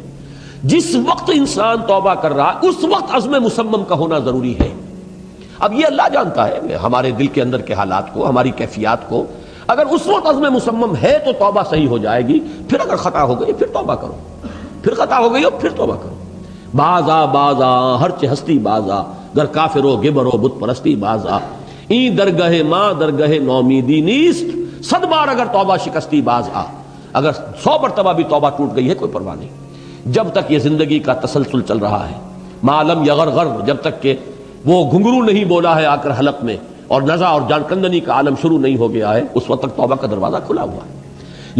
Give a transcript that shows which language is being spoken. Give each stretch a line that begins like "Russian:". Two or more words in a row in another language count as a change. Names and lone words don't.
Urdu: جس وقت انسان توبہ کر رہا ہے اس وقت عزم مصمم کا ہونا ضروری ہے۔ اب یہ اللہ جانتا ہے ہمارے دل کے اندر کے حالات کو، ہماری کیفیات کو۔ اگر اس وقت عزم مصمم ہے تو توبہ صحیح ہو جائے گی، پھر اگر خطا ہو گئی پھر توبہ کرو، پھر خطا ہو گئی ہو پھر توبہ کرو۔
Persian: بازا بازا ہرچ ہستی بازا، گر کافر و گبر و بت پرستی بازا، این درگہ ماں درگہ نومیدی نیست، 100 بار اگر توبہ شکستی بازا۔
Urdu: اگر 100 مرتبہ بھی توبہ ٹوٹ گئی ہے کوئی پرواہ نہیں، جب تک یہ زندگی کا تسلسل چل رہا ہے،
Arabic: معلم یغرغر،
Urdu: جب تک کہ وہ گھنگرو نہیں بولا ہے آ کر حلق میں، اور نزع اور جان کندنی کا عالم شروع نہیں ہو گیا ہے، اس وقت تک توبہ کا دروازہ کھلا ہوا ہے۔